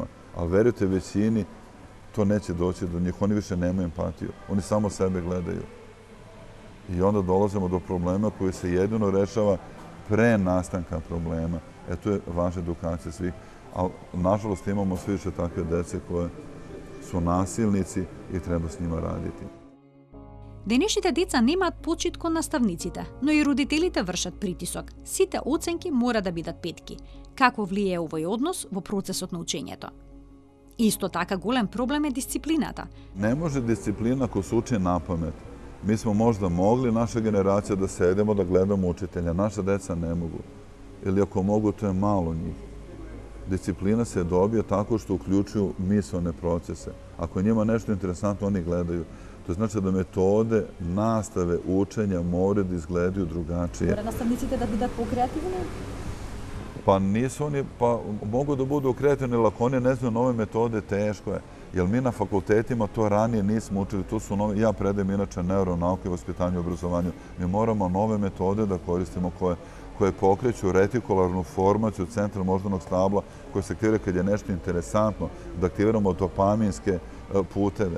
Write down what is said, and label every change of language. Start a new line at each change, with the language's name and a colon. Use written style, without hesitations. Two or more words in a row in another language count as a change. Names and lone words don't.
Serbian: Ali verujte, većini to neće doći do njih. Oni više nemaju empatiju. Oni samo sebe gledaju. I onda dolazimo do problema koji se jedino rešava pre nastanka problema. To je važna edukacija svih. Ali, nažalost, imamo sve više takve dece koje su nasilnici и треба с нима радити.
Macedonian: Денешните деца немаат почит кон наставниците, но и родителите вршат притисок. Сите оценки мора да бидат петки. Како влијае овој однос во процесот на учењето? Исто така голем проблем е дисциплината. Не може дисциплина ако се учи напамет.
Serbian: Mi smo možda mogli, naša generacija, da sedemo, da gledamo učitelja. Naša deca ne mogu. Ili ako mogu, to je malo njih. Disciplina se dobije tako što uključuju misaone procese. Ako je njima nešto interesantno, oni gledaju. To znači da metode, nastave, učenja moraju da izgledaju drugačije.
Macedonian: Mora nastavnicите da бидат покреативни?
Serbian: Pa nisu oni, pa mogu da budu kreativni, ali ako oni ne znaju nove metode, teško je. Jer mi na fakultetima to ranije nismo učili. Tu su nove, ja predajem inače neuronauke, vaspitanju i obrazovanju. Mi moramo nove metode da koristimo koje pokreću retikularnu formaciju centra moždanog stabla koje se aktivira kad je nešto interesantno, da aktiviramo dopaminske puteve.